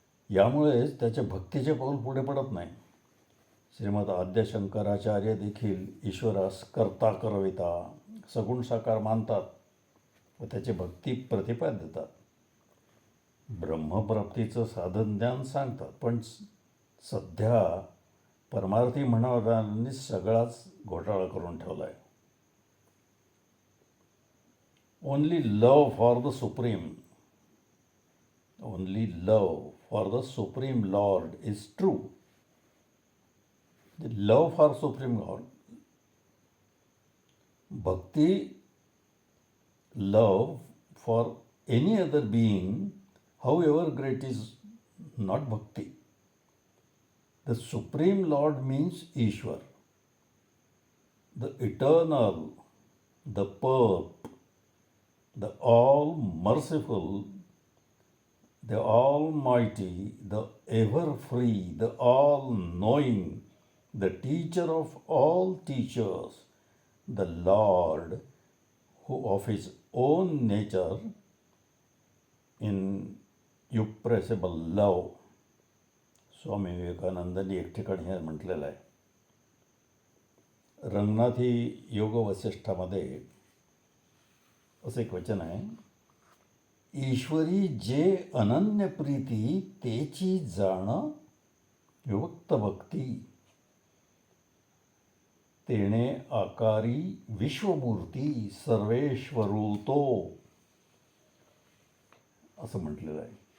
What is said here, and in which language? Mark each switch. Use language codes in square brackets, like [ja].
[mr] यामुळेच त्याच्या भक्तीचे पाऊल पुढे पडत नाही. श्रीमद आद्यशंकराचार्य देखील ईश्वरास कर्ता करविता सगुण साकार मानतात व त्याची भक्ती प्रतिपाद देतात. ब्रह्मप्राप्तीचं साधन ज्ञान सांगतात, पण सध्या परमार्थी म्हणणाऱ्यांनी सगळाच घोटाळा करून ठेवला आहे. [en] Only love for the supreme, only love for the supreme lord is true. Love for supreme lord, bhakti, love for any other being, however great, is not bhakti. The Supreme Lord means Ishwar, the eternal, the perp, the all-merciful, the almighty, the ever-free, the all-knowing, the teacher of all teachers, the Lord who of his own nature inexpressible love. [mr] स्वामी विवेकानंदांनी एक ठिकाणी हे म्हटलेलं आहे. रंगनाथी योग वसिष्ठामध्ये असं एक वचन आहे, ईश्वरी जे अनन्य प्रीती तेची जाण विभक्त भक्ती, तेणे आकारी विश्वमूर्ती सर्वेश्वरू तो, असं म्हटलेलं आहे.